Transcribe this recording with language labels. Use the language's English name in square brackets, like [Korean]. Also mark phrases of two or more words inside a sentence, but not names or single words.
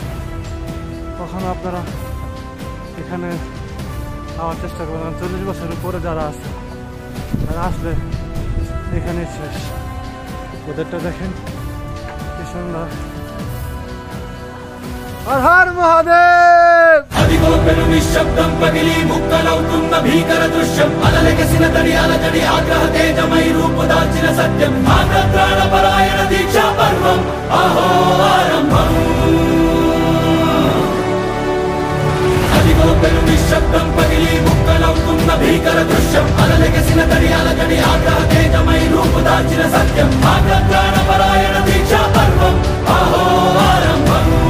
[Bangla] কখনো আপনারা এখানে আওয়ার চেষ্টা করবেন। 40 বছরের উপরে যারা আছে তারা আসলে এখানে শেষ। ওদেরটা দেখেন কি সুন্দর। [Hindi] हर हर महादेव। [Telugu] అదిగో పెను నిశ్శబ్దం పగిలి ముక్కలవుతున్న భీకర దృశ్యం, అలలెగసిన తడి అలజడి ఆగ్రహ తేజమై రూపుదాల్చిన సత్యం, ఆగ్రత్రాణ పరాయణ దీక్షా పర్వం అహో ఆరంభం. అదిగో పెను నిశ్శబ్దం పగిలి ముక్కలవుతున్న భీకర దృశ్యం, అలలెగసిన తడి అలజడి ఆగ్రహ తేజమై రూపుదాల్చిన సత్యం, ఆగ్రత్రాణ పరాయణ దీక్షా పర్వం అహో ఆరంభం.